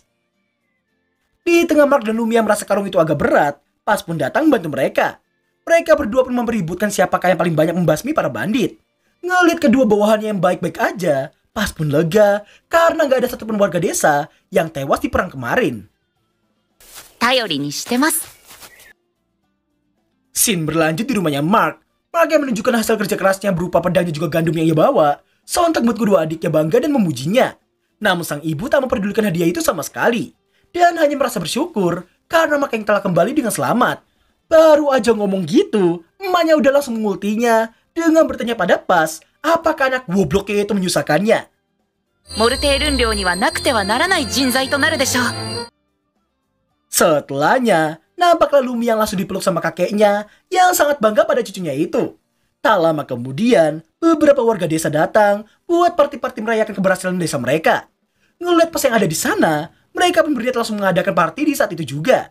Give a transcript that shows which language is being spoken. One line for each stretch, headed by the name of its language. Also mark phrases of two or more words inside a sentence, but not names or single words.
Indonesian: Di tengah Mark dan Lumi yang merasa karung itu agak berat, Pas pun datang membantu mereka. Mereka berdua pun mempeributkan siapakah yang paling banyak membasmi para bandit. Ngeliat kedua bawahannya yang baik-baik aja, Pas pun lega karena gak ada satupun warga desa yang tewas di perang kemarin.
Japanese: 頼りにしてます。
Indonesian: Scene berlanjut di rumahnya Mark. Mark yang menunjukkan hasil kerja kerasnya berupa pedangnya juga gandum yang ia bawa. Sontak membuat kedua adiknya bangga dan memujinya. Namun sang ibu tak memperdulikan hadiah itu sama sekali. Dan hanya merasa bersyukur karena Mark yang telah kembali dengan selamat. Baru aja ngomong gitu, emaknya udah langsung mengultinya dengan bertanya pada Pas apakah anak gobloknya itu menyusahkannya.
Japanese: モルテールン寮にはなくてはならない人材となるでしょう。
Indonesian: Setelahnya, nampaklah Lumi yang langsung dipeluk sama kakeknya yang sangat bangga pada cucunya itu. Tak lama kemudian, beberapa warga desa datang buat party-party merayakan keberhasilan desa mereka. Ngeliat Pas yang ada di sana, mereka pun berniat langsung mengadakan party di saat itu juga.